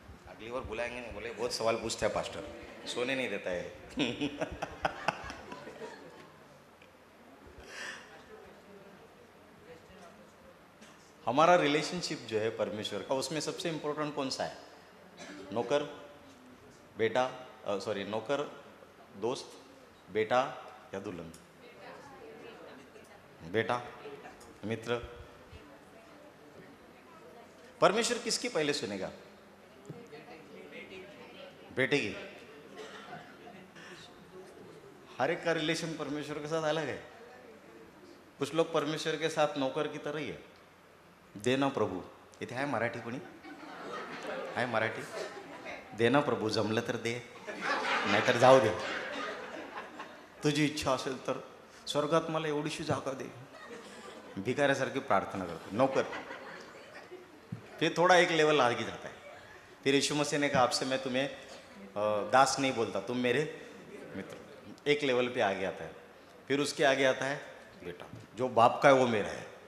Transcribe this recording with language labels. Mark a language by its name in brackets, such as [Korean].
[Hindi] अगली बार बुलाएंगे नहीं, बोले बहुत सवाल पूछता है पास्टर, सोने नहीं देता है। हमारा रिलेशनशिप जो है परमेश्वर का, उसमें सबसे इंपॉर्टेंट कौन सा है? नौकर, बेटा, सॉरी नौकर, दोस्त, बेटा या दुल्हन? बेटा, मित्र। परमेश्वर किसकी पहले सुनेगा? बेटे की। हर एक का रिलेशन परमेश्वर के साथ अलग है। कुछ लोग परमेश्वर के साथ नौकर की तरह ही है। [Marathi] दे ना प्रभू, इथे आहे मराठी कोणी? आहे मराठी? दे ना प्रभू, जमलं तर दे, नाहीतर जाऊ दे, तुझी इच्छा असेल तर स्वर्गात मला एवढीशी जागा दे। भिकाऱ्यासारखी प्रार्थना करतो नौकर। [Hindi] फिर थोड़ा एक लेवल आगे जाता है। फिर यीशु मसीह ने कहा आपसे मैं तुम्हें दास नहीं बोलता, तुम मेरे मित्र। एक लेवल पे आगे आता है। फिर उसके आगे आता है बेटा, जो बाप का है वो मेरा है।